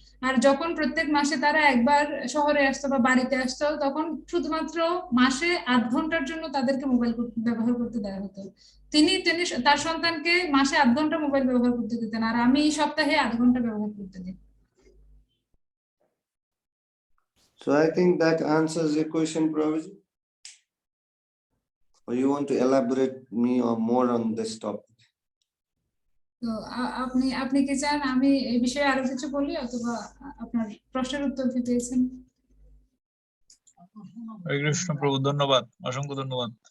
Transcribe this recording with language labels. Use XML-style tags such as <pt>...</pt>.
<bn>আর যখন প্রত্যেক মাসে তারা একবার শহরে আসতো বা বাড়িতে আসতো, তখন শুধুমাত্র মাসে 8 ঘন্টার জন্য তাদেরকে মোবাইল ব্যবহার করতে দেওয়া হতো। তিনি তার সন্তানকে মাসে 8 ঘন্টা মোবাইল ব্যবহার করতে দিতেন, আর আমি সপ্তাহে 8 ঘন্টা ব্যবহার করতে দিই।</bn> <en>So I think that answers your question, Praviji. Or you want to elaborate me or more on this topic?</en> <bn>তো আপনি কি চান আমি এই বিষয়ে আরো কিছু বলি, অথবা আপনার প্রশ্নের উত্তর কি পেয়েছেন? হরে কৃষ্ণ প্রভু, ধন্যবাদ, অসংখ্য ধন্যবাদ।</bn>